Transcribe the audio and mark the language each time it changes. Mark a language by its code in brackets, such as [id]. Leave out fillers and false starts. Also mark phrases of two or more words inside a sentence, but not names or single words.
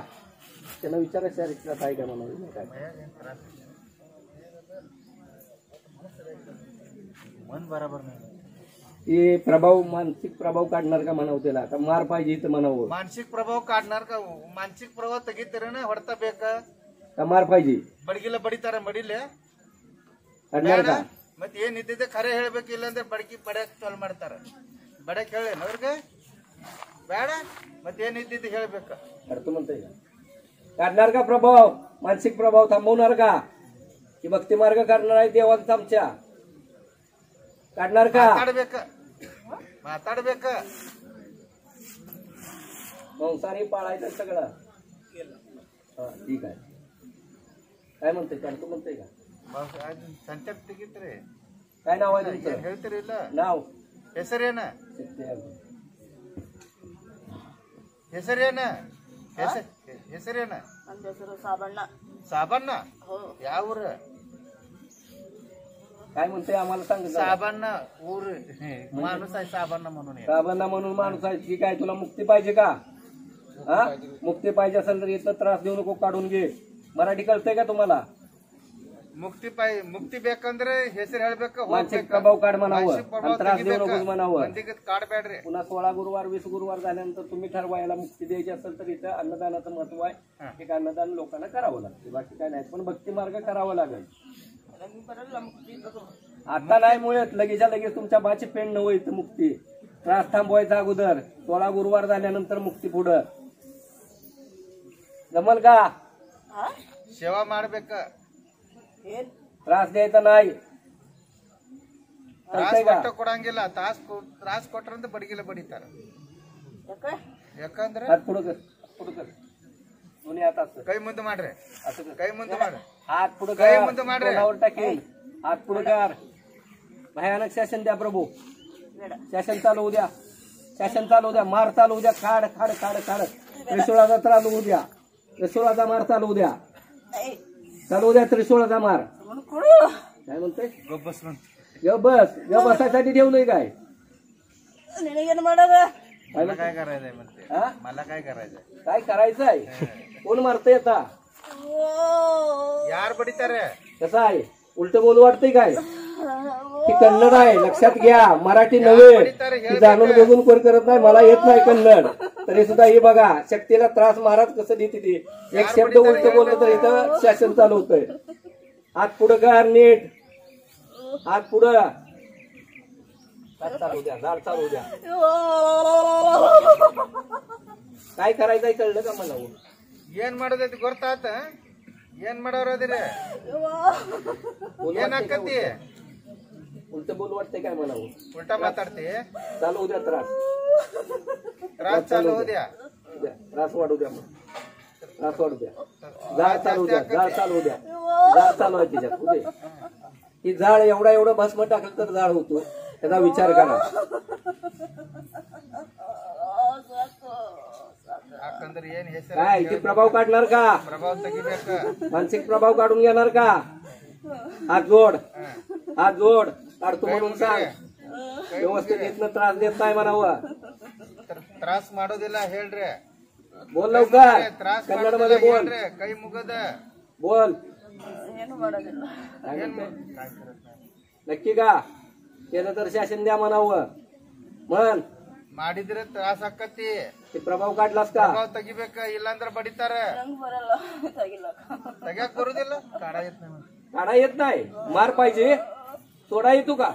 [mr] त्यांना विचारा शारीरिक त्रास आहे का म्हणून. काय मन बरोबर नाही. ते प्रभाव मानसिक प्रभाव काढणार का म्हणावं त्याला? आता मार पाहिजे इथं म्हणावं. मानसिक प्रभाव काढणार का? मानसिक प्रभाव [kn] ತೆಗಿತಾರೆ ಹೊಡ್ತಾ ಬೇಕ [mr] का मार पाहिजे? [kn] ಬಡಗಿಲ್ಲ ಬಡಿತಾರ ಮಡಿಲೆ [mr] काढणार का? [kn] ಮತ್ತೆ ಏನಿದ್ದಿದೆ ಖರೆ ಹೇಳ್ಬೇಕಿಲ್ಲ ಅಂದ್ರೆ ಬಡಕಿ ಬಡಕ್ ಚಾಲ್ ಮಾಡ್ತಾರ. ಬಡಕ್ ಹೇಳೇನ ಅವ್ರಿಗೆ ಬೇಡ. ಮತ್ತೆ ಏನಿದ್ದಿದ್ದು ಹೇಳ್ಬೇಕ. [mr] काढतो म्हणताय का? काढणार का प्रभाव? मानसिक प्रभाव थांबवणार का? की भक्ती मार्ग करणार आहे देवांचा आमच्या? काढणार का? [kn] ಮಾತಾಡ್ಬೇಕ ಮಾತಾಡ್ಬೇಕ. [mr] संसारी पाळायचं सगळं. हा ठीक आहे. काय म्हणते? काढतो म्हणताय का? [kn] ಸಂಚಪ್ ತೆಗಿತ್ರಿ. [mr] काय नाव आहे तुमचं? [kn] ಹೇಳ್ತೀರಿ ಇಲ್ಲ? [mr] नाव [kn] ಹೆಸರೇನ? ಹೆಸರೇನ? ಹೆಸರೇನ? ನನ್ನ ಹೆಸರು ಸಾಬಣ್ಣ. ಸಾಬಣ್ಣ? ಯಾವ ಊರ? [mr] काय म्हणते आम्हाला सांग. साबांना ऊर माणूस आहे साबांना म्हणून. साबांना म्हणून माणूस आहे. ठीक आहे. तुला मुक्ती पाहिजे का? हा मुक्ती पाहिजे असेल तर इथं त्रास देऊ नको, काढून घे. मराठी कळतंय का तुम्हाला? [kn] ಮುಕ್ತಿ ಬೇಕಂದ್ರೆ ಹೆಸರು ಹೇಳ್ಬೇಕು. [mr] मानसिक प्रभाव काढ म्हणावं आणि त्रास देऊ नको म्हणावं. [kn] काढಬೇಡ್ರಿ. [mr] पुन्हा 16 गुरुवार 20 गुरुवार झाल्यानंतर तुम्ही ठरवा याला मुक्ती द्यायची असेल तर इथं अन्नदानाचं महत्व आहे. एक अन्नदान लोकांना करावं लागते. बाकी काय नाही. पण भक्ती मार्ग करावा लागेल. आता नाही मुळात लगेच्या लगेच तुमच्या बाची पेंड नव्हे इथं मुक्ती. त्रास थांबवायचा अगोदर. 16 गुरुवार झाल्यानंतर मुक्ती पुढं. जमल का? [kn] ಸೇವಾ ಮಾಡ್ಬೇಕ. [mr] त्रास द्यायचा नाही. [kn] ಕೊಡಂಗಿಲ್ಲ. ತ್ರಾಸ್ ಕೊಟ್ರಂತ ಬಡಗಿಲ್ಲ ಬಡಿತಾರ. ಯಾಕಂದ್ರೆ [mr] हात पुढं कर. पुढं कर. दोन्ही हात असं [kn] ಕೈ ಮುಂದೆ ಮಾಡ್ರಿ. [mr] असं कर. [kn] ಕೈ ಮುಂದೆ ಮಾಡ್ರಿ. [mr] हात पुढं [kn] कೈ [mr] कर. [kn] ಮುಂದೆ ಮಾಡ್ರಿ. [mr] तोंडावर टाकेल. हात पुढं कर. भयानक शासन द्या प्रभू. शासन चालू होऊ द्या. शासन चालू होऊ द्या. मार चालू होऊ द्या. खाड खाड खाड खाड. त्रिशूळाचा चालू होऊ द्या. त्रिशूळाचा मार चालू होऊ द्या. चालू होऊ द्या त्रिशूळाचा मार. काय म्हणतोय? गप बस. गप बसायसाठी ठेवलंय काय? [kn] ನಿನಗೇನು ಮಾಡೋದು? [mr] मला काय करायचंय म्हणते. हा? मला काय करायचंय? काय करायचंय? कोण मारतंय आता? [kn] ಯಾರ್ ಬಡಿತಾರೆ. [mr] कसं आहे? उलट बोलू वाटतंय काय? ही कन्नड आहे लक्षात घ्या. मराठी नव्हे. ही जाणून बघून कोण करत नाही. मला येत नाही कन्नड तरी सुद्धा हे बघा. शक्तीला त्रास महाराज कसं देते ती. एक शब्द उलट बोललं तर इथं शासन चालू होतंय. हात पुढं कर नीट. हात पुढं. चालू द्या. झाड चालू द्या. काय करायचंय कळलं का मला? [kn] ಏನ್ ಮಾಡೋದೈತಿ ಗೊತ್ತಾತ? ಏನ್ ಮಾಡೋರು ಅದಿರಿ? ಏನಾಕತಿ? [mr] उलट बोलू वाटतंय काय मला? [kn] उलटा माತಾಡ್ತಿ? [mr] चालू द्या त्रास. त्रास चालू हो द्या. त्रास वाढू द्या. मग त्रास वाढू द्या. जाळ चालू द्या. जाळ चालू द्या. जाळ चालू आहे तिच्यात. उद्या ही जाळ एवढं भस्म टाकलं तर जाळ होतो. त्याचा विचार करा. [kn] ಯಾಕಂದ್ರೆ ಏನ್ ಹೆಸರು? [mr] काय ते प्रभाव काढणार का? [kn] ಪ್ರಭಾವ ತೆಗಿಬೇಕ. [mr] मानसिक प्रभाव काढून घेणार का? हात जोड. हात जोड. काढतो म्हणून सांग. व्यवस्थित इथनं त्रास देत नाही म्हणावं. [kn] ತ್ರಾಸ್ ಮಾಡೋದಿಲ್ಲ ಹೇಳ್ರಿ. [mr] बोल लवकर. [kn] ತ್ರಾಸ್ [mr] कन्नड मध्ये बोल. [kn] ಹೇಳ್ರಿ. ಕೈ ಮುಗದ [mr] बोल. [kn] ಏನು ಮಾಡೋದಿಲ್ಲ. [mr] काय म्हणते? नक्की का? केलं तर शासन द्या म्हणावं. म्हण. [kn] ಮಾಡಿದ್ರೆ ತ್ರಾಸ ಆಕತಿ. [mr] ते प्रभाव काढलास का? [kn] ಪ್ರಭಾವ ತೆಗಿಬೇಕ. ಇಲ್ಲಾಂದ್ರ ಬಡಿತಾರ. ನಂಗೆ ಬರಲ್ಲ ತೆಗಿಲ್ಲ. ತೆಗ್ಯಾಕ್ ಬರುದಿಲ್ಲ. [mr] काढ येत नाही. काढा येत नाही. मार पाहिजे. तोडा येतो का?